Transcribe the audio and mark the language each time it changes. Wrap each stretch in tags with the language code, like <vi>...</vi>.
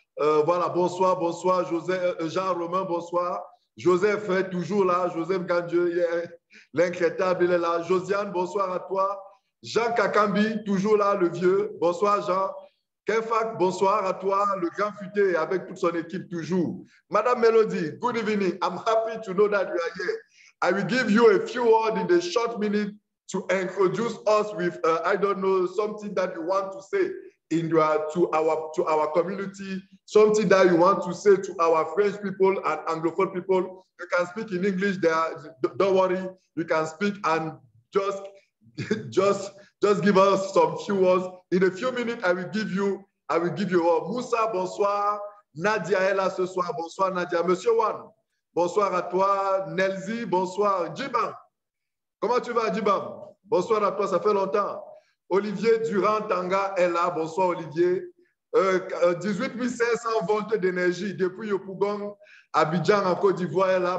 <fr>Voilà, bonsoir, bonsoir. Jean-Romain, bonsoir. Joseph est toujours là. Joseph Gandieu, l'incrétable, il est là. Josiane, bonsoir à toi. Jean Kakambi, toujours là, le vieux. Bonsoir, Jean. Kefak, bonsoir à toi, le grand futé avec toute son équipe toujours.</fr> <en>Madame Melody, good evening. I'm happy to know that you are here. I will give you a few words in the short minute to introduce us with, I don't know, something that you want to say to our community, something that you want to say to our French people and Anglophone people. You can speak in English there, don't worry. You can speak and just give us some few words. In a few minutes, I will give you Moussa, bonsoir.</en> <fr>Nadia est là ce soir. Bonsoir, Nadia. Monsieur Wan, bonsoir à toi. Nelzi, bonsoir. Djibam, comment tu vas, Djibam? Bonsoir à toi, ça fait longtemps. Olivier Durand Tanga est là. Bonsoir, Olivier. 18 500 volts d'énergie depuis Yopougon, Abidjan, en Côte d'Ivoire est là.</fr>